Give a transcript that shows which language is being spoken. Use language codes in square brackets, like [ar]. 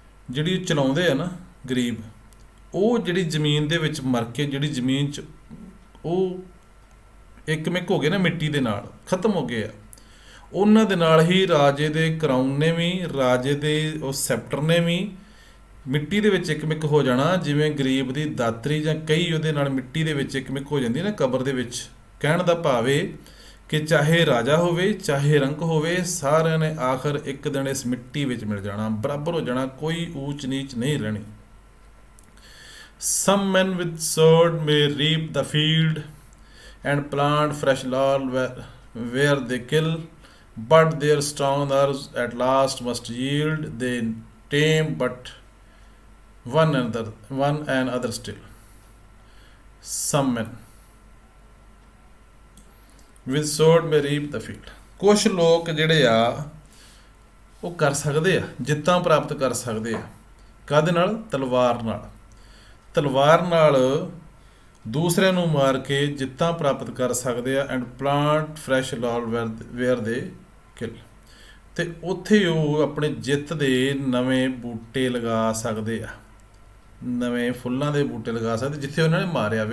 [pa] ਜਿਹੜੀ ਚਲਾਉਂਦੇ ਆ ਨਾ ਗਰੀਬ, ਉਹ ਜਿਹੜੀ ਜ਼ਮੀਨ ਦੇ ਵਿੱਚ ਮਰ ਕੇ, ਜਿਹੜੀ ਜ਼ਮੀਨ 'ਚ ਉਹ ਇੱਕ ਹੋ ਗਏ ਨਾ, ਮਿੱਟੀ ਦੇ ਨਾਲ ਖਤਮ ਹੋ ਗਏ ਆ, ਉਹਨਾਂ ਦੇ ਨਾਲ ਹੀ ਰਾਜੇ ਦੇ ਕਰਾਊਨ ਨੇ ਵੀ, ਰਾਜੇ ਦੇ ਉਸ ਸੈਪਟਰ ਨੇ ਵੀ ਮਿੱਟੀ ਦੇ ਵਿੱਚ ਇੱਕ ਹੋ ਜਾਣਾ। ਜਿਵੇਂ ਗਰੀਬ ਦੀ ਦਾਤਰੀ ਜਾਂ ਕਈ ਉਹਦੇ ਨਾਲ ਮਿੱਟੀ ਦੇ ਵਿੱਚ ਇੱਕ ਹੋ ਜਾਂਦੀ ਨਾ ਕਬਰ ਦੇ ਵਿੱਚ। ਕਹਿਣ ਦਾ ਭਾਵ ਇਹ ਕਿ ਚਾਹੇ ਰਾਜਾ ਹੋਵੇ, ਚਾਹੇ ਰੰਕ ਹੋਵੇ, ਸਾਰਿਆਂ ਨੇ ਆਖਰ ਇੱਕ ਦਿਨ ਇਸ ਮਿੱਟੀ ਵਿੱਚ ਮਿਲ ਜਾਣਾ, ਬਰਾਬਰ ਹੋ ਜਾਣਾ, ਕੋਈ ਊਚ ਨੀਚ ਨਹੀਂ ਰਹਿਣੀ। [en] Some men with sword may reap the field and plant fresh laurel where they kill, but their strong nerves at last must yield. They tame but one another still. Some men with sword may reap the field। [pa] ਕੁਛ ਲੋਕ ਜਿਹੜੇ ਆ ਉਹ ਕਰ ਸਕਦੇ ਆ, ਜਿੱਤਾਂ ਪ੍ਰਾਪਤ ਕਰ ਸਕਦੇ ਆ। ਕਾਹਦੇ ਨਾਲ? ਤਲਵਾਰ ਨਾਲ। ਤਲਵਾਰ ਨਾਲ ਦੂਸਰਿਆਂ ਨੂੰ ਮਾਰ ਕੇ ਜਿੱਤਾਂ ਪ੍ਰਾਪਤ ਕਰ ਸਕਦੇ ਆ। [en] and plant fresh laurel where they kill, [pa] ਤੇ ਉੱਥੇ ਉਹ ਆਪਣੇ ਜਿੱਤ ਦੇ ਨਵੇਂ ਬੂਟੇ ਲਗਾ ਸਕਦੇ ਆ, ਨਵੇਂ ਫੁੱਲਾਂ ਦੇ ਬੂਟੇ ਲਗਾ ਸਕਦੇ ਜਿੱਥੇ ਉਹਨਾਂ ਨੇ ਮਾਰਿਆ।